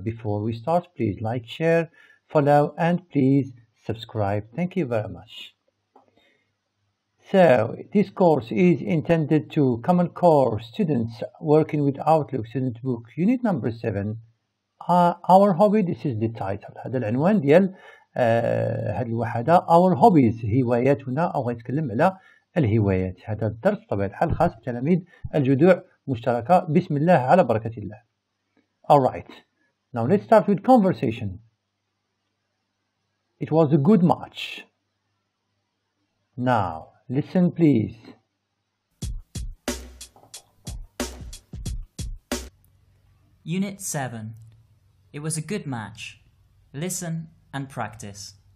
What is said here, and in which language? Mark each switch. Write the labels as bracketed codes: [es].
[en] Before we start, please like, share, follow and please subscribe. Thank you very much. So this course is intended to Common Core students working with Outlook Student Book Unit number 7. Our hobby, this is the title. [ar] هذا العنوان ديال هذه الوحدة. [en] Our hobbies [ar] هواياتنا أو غنتكلم على الهوايات. هذا الدرس بطبيعة الحال خاص بتلاميذ الجدوع مشتركة. بسم الله على بركة الله. Alright. [en] Now let's start with conversation. It was a good match. Now, listen please. Unit 7. It was a good match. Listen and practice.